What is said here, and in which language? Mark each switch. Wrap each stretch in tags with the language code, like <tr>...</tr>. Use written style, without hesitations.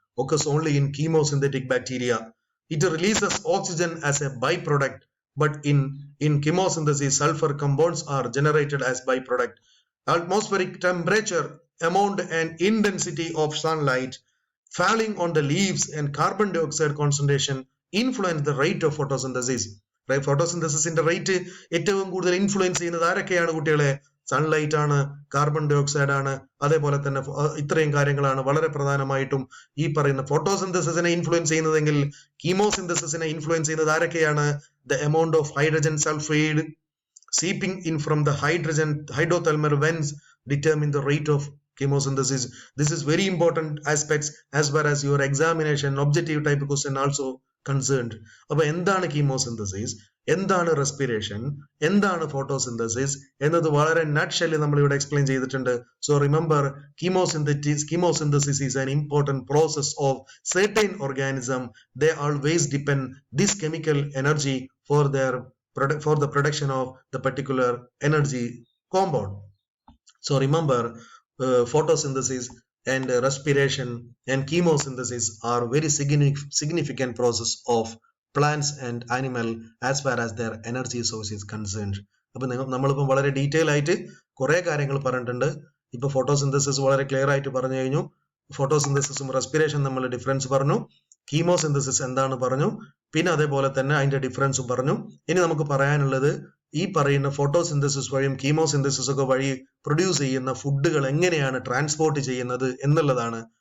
<en>Occurs only in chemosynthetic bacteria. It releases oxygen as a byproduct, but in chemosynthesis, sulfur compounds are generated as byproduct. Atmospheric temperature, amount and intensity of sunlight falling on the leaves and carbon dioxide concentration influence the rate of photosynthesis.</en> <ml>ഫോട്ടോസിന്തസിന്റെ rate ഏറ്റവും കൂടുതൽ influence ചെയ്യുന്നത് ആരൊക്കെയാണ് കുട്ടികളെ? Sunlight ആണ്, carbon dioxide ആണ്, അതേപോലെ തന്നെ ഇത്രയും കാര്യങ്ങളാണ് വളരെ പ്രധാനമായിട്ടും ഈ പറയുന്ന ഫോട്ടോസിന്തസിനെ ഇൻഫ്ലുവൻസ് ചെയ്യുന്നതെങ്കിൽ കീമോസിന്തസിനെ ഇൻഫ്ലുവൻസ് ചെയ്യുന്നത് ആരൊക്കെയാണ്?</ml> <en>The amount of hydrogen sulphide seeping in from the hydrothermal vents determine the rate of chemosynthesis. This is very important aspects as far as your examination objective type question also concerned.</en> <ml>അപ്പോൾ എന്താണ് കീമോസിന്തസിസ്, എന്താണ് respiration, എന്താണ് photosynthesis എന്നത് വളരെ നട്ട്ഷെല്ലിൽ നമ്മൾ ഇവിടെ explain ചെയ്തിട്ടുണ്ട്.</ml> <en>So remember, chemosynthesis is an important process of certain organism. They always depend this chemical energy for the production of the particular energy compound. So remember, photosynthesis and respiration and chemosynthesis are very significant process of plants and animal as far as their energy source is concerned.</en> <ml>അപ്പോൾ നമ്മളിപ്പോൾ വളരെ detail ആയിട്ട് കുറെ കാര്യങ്ങൾ പറഞ്ഞിട്ടുണ്ട്. ഇപ്പൊ photosynthesis വളരെ clear ആയിട്ട് പറഞ്ഞു കഴിഞ്ഞു. ഫോട്ടോസിന്തസിസും റെസ്പിറേഷൻ നമ്മൾ ഡിഫറൻസ് പറഞ്ഞു. കീമോസിന്തസിസ് എന്താണ് പറഞ്ഞു. പിന്നെ അതേപോലെ തന്നെ അതിന്റെ ഡിഫറൻസും പറഞ്ഞു. ഇനി നമുക്ക് പറയാനുള്ളത്, ഈ പറയുന്ന ഫോട്ടോസിന്തസിസ് വഴിയും കീമോസിന്തസിസ് ഒക്കെ വഴി പ്രൊഡ്യൂസ് ചെയ്യുന്ന ഫുഡുകൾ എങ്ങനെയാണ് ട്രാൻസ്പോർട്ട് ചെയ്യുന്നത് എന്നുള്ളതാണ്.</ml>